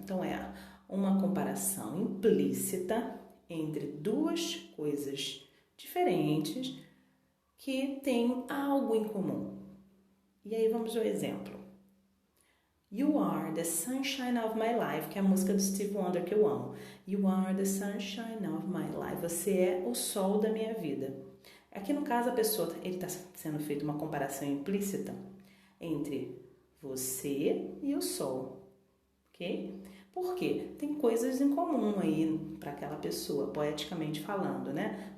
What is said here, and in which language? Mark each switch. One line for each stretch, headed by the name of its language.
Portuguese: Então é uma comparação implícita entre duas coisas diferentes que têm algo em comum. E aí vamos ao exemplo.
English: You are the sunshine of my life,
Portuguese: que é a música do Stevie Wonder que eu amo.
English: You are the sunshine of my life.
Portuguese: Você é o sol da minha vida. Aqui no caso ele está sendo feita uma comparação implícita entre você e o sol, ok? Por quê? Tem coisas em comum aí para aquela pessoa, poeticamente falando, né?